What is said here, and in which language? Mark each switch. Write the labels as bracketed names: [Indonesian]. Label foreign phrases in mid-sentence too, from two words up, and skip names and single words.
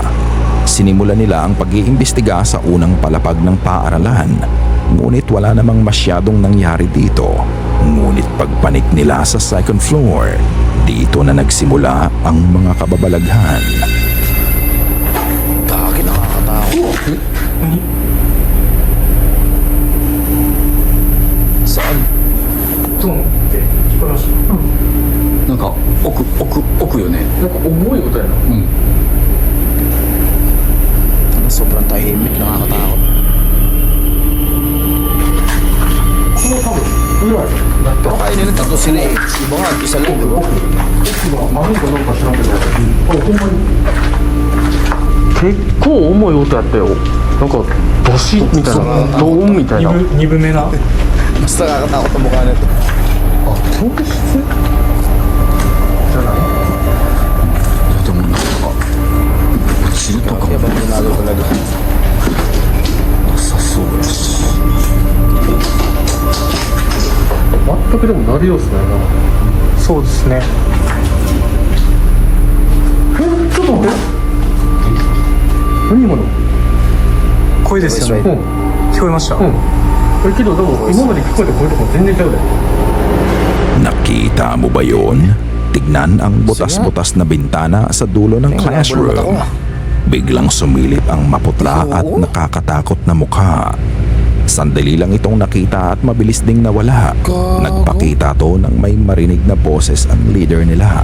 [Filipino] Sinimula nila ang pag-iimbestiga sa unang palapag ng paaralan, ngunit wala namang masyadong nangyari dito. Ngunit pagpanik nila sa [English] second floor, [Filipino] dito na nagsimula ang mga kababalaghan. Gagi, nakakatakot. Saan? [Japanese] なんか奥よね。 [Filipino] Sobrang tahimik, nakakatakot. Pero kaya nila tatlo sila eh. Iba nga, isa lang, di ba? [Japanese] 結構重い音やったよ。なんかドシッみたいな、ドーンみたいな。鈍めな。 [Filipino] Mas nakakatakot ang mukha nito. [Japanese] でもなんか落ちるとか [Filipino] Gagi, abandonado talaga. [Japanese] なさそうやし。全くでもなる様子ないな。そうですね。ちょっと待って。何今の？声ですよね。聞こえました。けどでも今まで聞こえた声とかも全然ちゃうで。 [Filipino] Nakita mo ba yon? Tignan ang butas-butas na bintana sa dulo ng classroom. Biglang sumilip ang maputla at nakakatakot na mukha. Sandali lang itong nakita at mabilis ding nawala. Nagpakita to ng may marinig na boses ang leader nila.